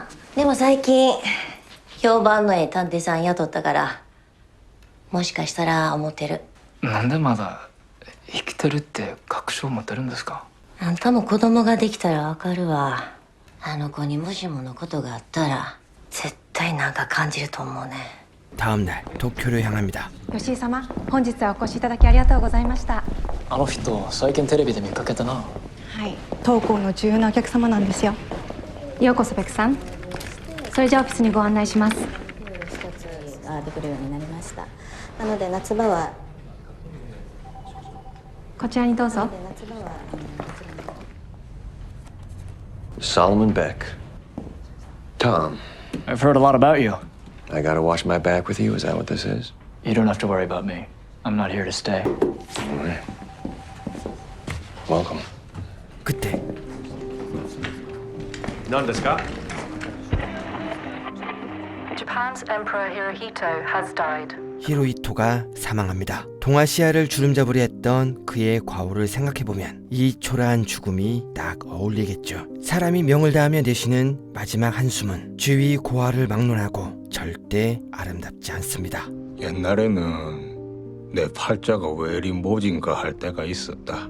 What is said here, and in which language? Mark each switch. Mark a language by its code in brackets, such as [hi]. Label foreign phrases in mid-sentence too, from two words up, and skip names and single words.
[ja] でも最近評判のええ探偵さん雇ったからもしかしたら思ってる。なんでまだ生きてるって確証を持ってるんですか。あんたも子供ができたらわかるわ。あの子にもしものことがあったら絶対なんか感じると思うね。 [ko] 다음날 도쿄를 향합니다. [ja] 吉井様、本日はお越しいただきありがとうございました。あの人最近テレビで見かけたな。はい、当行の重要なお客様なんですよ。ようこそベクさん。それじゃあオフィスにご案内します。一つができるようになりました。なので夏場はこちらにどうぞ。 [en] Solomon Beck. Tom, I've heard a lot about you. I gotta watch my back with you. Is that what this is? You don't have to worry about me. I'm not here to stay. All right. Welcome. [ko] 그때 [ja] 何ですか? [en] Japan's Emperor Hirohito has died. [ko] 히로히토가 사망합니다. 동아시아를 주름잡으려 했던 그의 과오를 생각해보면 이 초라한 죽음이 딱 어울리겠죠. 사람이 명을 다하며 내쉬는 마지막 한숨은 주위 고아를 막론하고 절대 아름답지 않습니다. 옛날에는 내 팔자가 왜 이리 모진가 할 때가 있었다.